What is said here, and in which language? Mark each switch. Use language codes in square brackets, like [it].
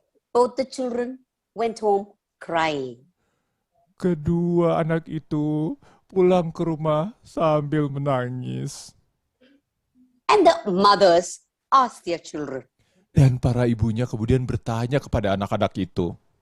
[en] Both the children went home crying. [id] Kedua anak itu pulang ke rumah sambil menangis. [en] And the mothers asked their children, [id] Dan para ibunya kemudian bertanya kepada anak-anak itu,